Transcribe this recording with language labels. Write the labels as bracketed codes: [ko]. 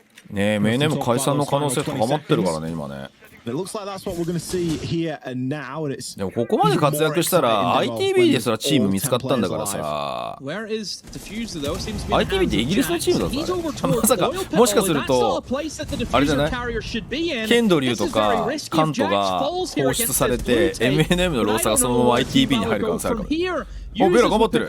[ja] ねえ、MNM 解散の可能性高まってるからね、今ね。 [en] It looks like that's what we're going to see here and now, and it's [ja] でもここまで活躍したら ITB ですらチーム見つかったんだからさ。 ITB ってイギリスのチームだぞ。まさかもしかするとあれじゃない？ケンドリューとかカントが放出されて MNM のローサーがそのまま ITB に入る可能性あるから。お、ベラ頑張ってる。